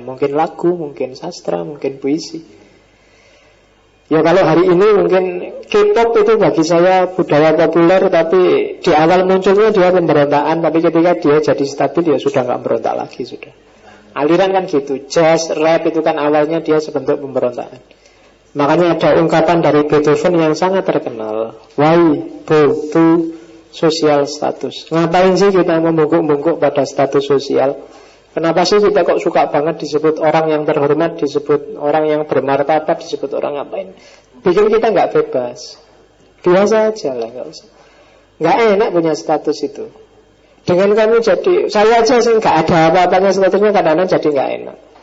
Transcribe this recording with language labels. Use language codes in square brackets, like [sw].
[id] Mungkin lagu, mungkin sastra, mungkin puisi. Ya kalau hari ini mungkin K-pop itu bagi saya budaya populer. Tapi di awal munculnya dia pemberontakan. Tapi ketika dia jadi stabil ya sudah gak berontak lagi sudah. Aliran kan gitu. Jazz, rap itu kan awalnya dia sebentuk pemberontakan. Makanya ada ungkapan dari Beethoven yang sangat terkenal. [en] Why bow to social status? [id] Ngapain sih kita membungkuk-bungkuk pada status sosial? Kenapa sih kita kok suka banget disebut orang yang terhormat, disebut orang yang bermartabat, disebut orang ngapain? Bikin kita gak bebas. Biasa aja lah, gak usah. Gak enak punya status itu. Dengan kamu jadi, saya aja sih gak ada apa-apanya statusnya, kadang-kadang jadi gak enak.